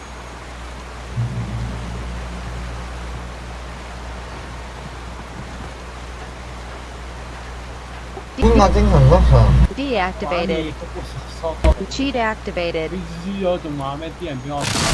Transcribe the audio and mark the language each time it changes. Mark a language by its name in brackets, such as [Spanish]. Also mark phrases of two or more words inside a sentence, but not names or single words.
[Cantonese] 邊個精神失常 [English] Deactivated. Cheat activated. [Cantonese] 輸咗仲話咩？啲人俾我打。